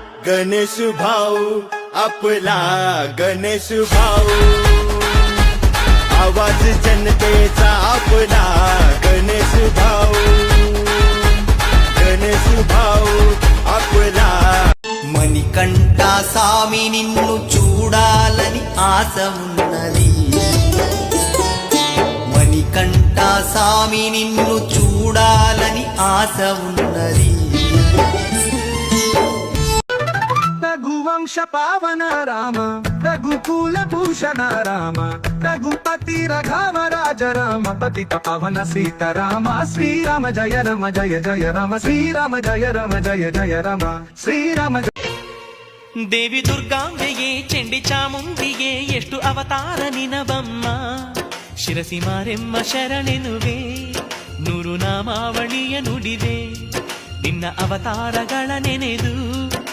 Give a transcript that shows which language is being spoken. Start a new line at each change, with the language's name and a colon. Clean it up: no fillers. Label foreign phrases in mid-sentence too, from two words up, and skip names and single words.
Marathi: गणेश भाऊ आपला गणेश भाऊ आवाज जनतेचा आपला गणेश भाऊ आपला
Telugu: మణికంఠ స్వామి నిన్ను చూడాలని ఆశ ఉన్నది మణికంఠ స్వామి నిన్ను చూడాలని ఆశ ఉన్నది
Sanskrit: రఘువంశ పావన రామ రఘుకుల భూషణ రామ రఘుపతి రఘవ రాజ రామ పతిత పవన సీతారామ శ్రీరామ జయ రమ జయ జయ రమ శ్రీరామ జయ రమ జయ జయ రమ శ్రీరామ
Kannada: ದೇವಿ ದುರ್ಗಾಂಬೆಯೇ ಚಂಡಿ ಚಾಮುಂಡಿಗೆ ಎಷ್ಟು ಅವತಾರ ನಿನಬಮ್ಮ ಶಿರಸಿ ಮಾರೆಮ್ಮ ಶರಣೆನುವೆ ನೂರು ನಾಮಾವಳಿಯ ನುಡಿದೆ ನಿನ್ನ ಅವತಾರಗಳ ನೆನೆದು